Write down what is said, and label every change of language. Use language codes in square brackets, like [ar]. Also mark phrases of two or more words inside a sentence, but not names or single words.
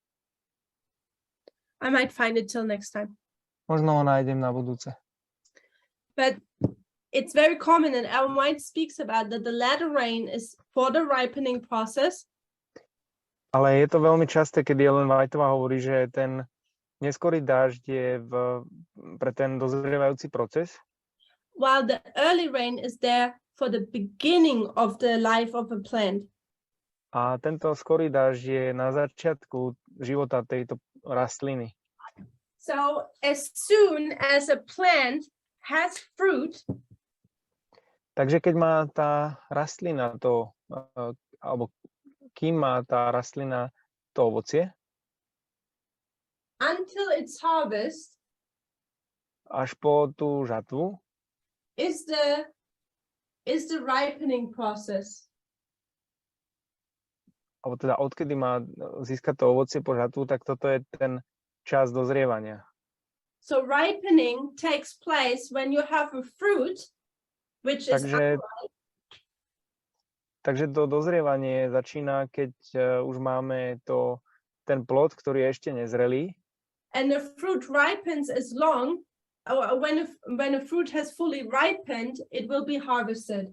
[en] I might find it till next time. [sk] Možno ho nájdem na budúce. [en] but it's very common, and Ellen White speaks about that the latter rain is for the ripening process, [sk] Ale je to veľmi časté, kedy Ellen Whiteová hovorí, že ten neskorý dážď je pre ten dozrievajúci proces, [en] while the early rain is there for the beginning of the life of a plant. [sk] a tento skorý dážď je na začiatku života tejto rastliny. [en] So as soon as a plant has fruit, [sk] Takže keď má tá rastlina to, alebo kým má tá rastlina to ovocie, [en] until its harvest, [sk] až po tú žatvu, [en] is the ripening process. [sk] alebo teda odkedy má získať to ovocie po žatvu, tak toto je ten čas dozrievania. [en] So ripening takes place when you have a fruit, which is [sk] Takže to dozrievanie začína, keď už máme ten plod, ktorý je ešte nezrelý. [en] and the fruit ripens as long, or when a fruit has fully ripened, it will be harvested.